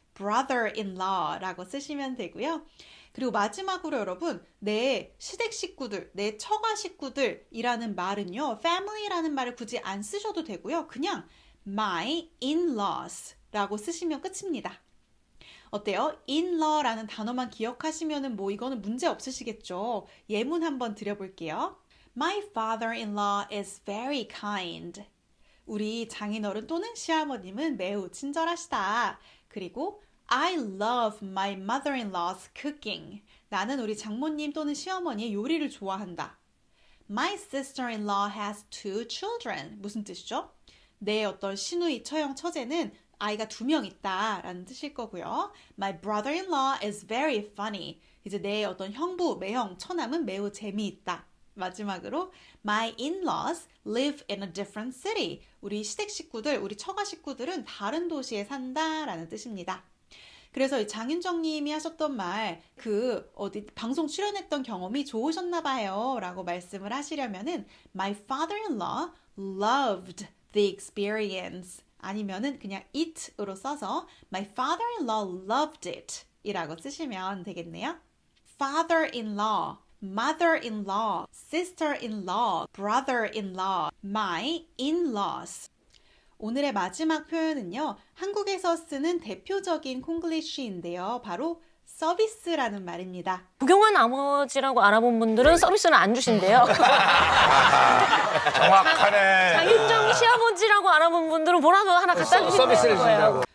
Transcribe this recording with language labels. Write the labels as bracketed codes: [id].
[ko] brother-in-law라고 쓰시면 되고요. 그리고 마지막으로 여러분, 내 시댁 식구들, 내 처가 식구들이라는 말은요, family라는 말을 굳이 안 쓰셔도 되고요. 그냥 my in-laws라고 쓰시면 끝입니다. 어때요? in-law라는 단어만 기억하시면은 뭐 이거는 문제 없으시겠죠? 예문 한번 드려볼게요. [en] My father-in-law is very kind. [ko] 우리 장인어른 또는 시어머님은 매우 친절하시다. 그리고 [en] I love my mother-in-law's cooking. [ko] 나는 우리 장모님 또는 시어머니의 요리를 좋아한다. [en] My sister-in-law has 2 children. [ko] 무슨 뜻이죠? 내 어떤 시누이, 처형, 처제는 아이가 2명 있다 라는 뜻일 거고요. [en] My brother-in-law is very funny. [ko] 이제 내 어떤 형부, 매형, 처남은 매우 재미있다. 마지막으로 [en] My in-laws live in a different city. [ko] 우리 시댁 식구들, 우리 처가 식구들은 다른 도시에 산다 라는 뜻입니다. 그래서 장윤정 님이 하셨던 말, 어디 방송 출연했던 경험이 좋으셨나 봐요 라고 말씀을 하시려면은 [en] My father-in-law loved the experience. [ko] 아니면은 그냥 it으로 써서 [en] My father-in-law loved it [ko] 이라고 쓰시면 되겠네요. [en] father-in-law, mother-in-law, sister-in-law, brother-in-law, my in-laws. [ko] 오늘의 마지막 표현은요. 한국에서 쓰는 대표적인 콩글리쉬인데요. 바로 서비스라는 말입니다. 부경환 아버지라고 알아본 분들은 서비스는 안 주신대요. 정확하네. 장윤정 시아버지라고 알아본 분들은 뭐라도 하나 갖다 주시는 거예요.